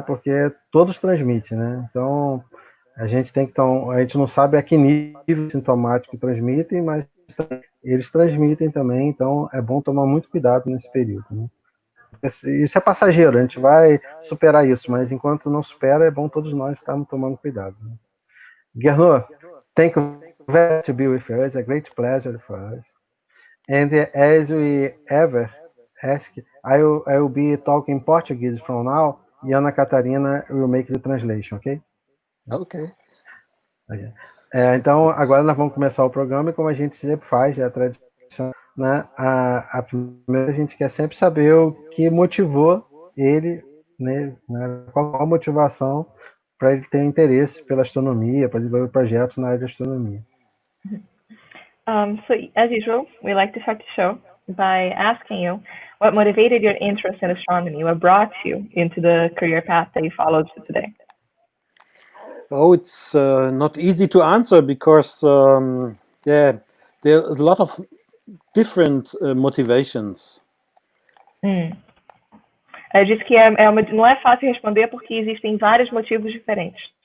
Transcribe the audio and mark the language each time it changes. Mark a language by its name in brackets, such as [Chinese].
[Portuguese] Porque todos transmitem, né? Então, a gente não sabe a que nível sintomático transmitem, mas eles transmitem também, então é bom tomar muito cuidado nesse período, né? Isso é passageiro, a gente vai superar isso, mas enquanto não supera, é bom todos nós estarmos tomando cuidado, né? [English] Gernot, thank you very much to be with us, a great pleasure for us. And as we ever ask, I will be talking Portuguese from now, e Ana Catarina will make the translation, ok? Ok. [Portuguese] Então, agora nós vamos começar o programa, e como a gente sempre faz, é a tradição, né? A gente quer sempre saber o que motivou ele, né? Qual a motivação para ele ter interesse pela astronomia, para desenvolver projetos na área de astronomia. [English] So, as usual, we like to start the show by asking you what motivated your interest in astronomy, what brought you into the career path that you followed today? Oh, it's not easy to answer because, there are a lot of different motivations. [Portuguese] Eu disse que não é fácil responder porque existem vários motivos diferentes.